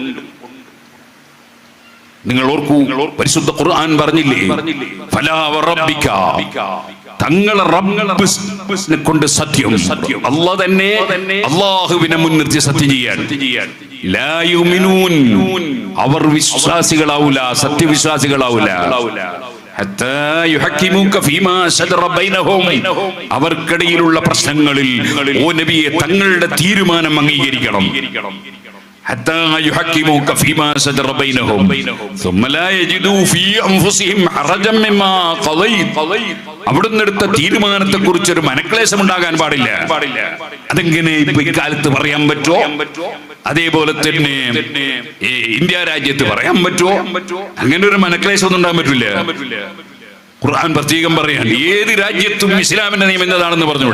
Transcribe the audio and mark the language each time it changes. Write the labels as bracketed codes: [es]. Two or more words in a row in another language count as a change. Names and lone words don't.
[ml] നിങ്ങൾ ഓർക്കൂ, പരിശുദ്ധ ഖുർആൻ പറഞ്ഞില്ലേ, [ar] فلا وربك, [ml] തങ്ങളെ റബ്ബിനെ കൊണ്ട് സത്യം, അല്ലാഹു തന്നെ അല്ലാഹുവിനെ മുൻനിർത്തി സത്യം ചെയ്യാൻ. [ar] لا يؤمنون, [ml] അവർ വിശ്വാസികളാവൂല, സത്യവിശ്വാസികളാവൂല. [ar] حتى يحكموك فيما شجر بينهم, [ml] അവർക്കിടയിലുള്ള പ്രശ്നങ്ങളിൽ ഓ നബിയെ തങ്ങളുടെ തീരുമാനം അംഗീകരിക്കണം. [ar] حتى يحكموك فيما شجر بينهم ثم لا يجدوا في أنفسهم حرجا مما قضيت. [ml] അവിടുന്ന് എടുത്ത തീരുമാനത്തെ കുറിച്ച് ഒരു മനക്ലേശം ഉണ്ടാകാൻ പാടില്ല. അതെങ്ങനെ ഇപ്പൊ ഇക്കാലത്ത് പറയാൻ പറ്റുമോ? അതേപോലെ തന്നെ ഇന്ത്യ രാജ്യത്ത് പറയാൻ പറ്റുമോ? അങ്ങനെ ഒരു മനക്ലേശം ഒന്നും ഉണ്ടാകാൻ പറ്റില്ല. ഖുർആൻ പ്രത്യേകം പറയാൻ ഏത് രാജ്യത്തും ഇസ്ലാമിന്റെ നിയമം എന്നതാണെന്ന് പറഞ്ഞൂടെ?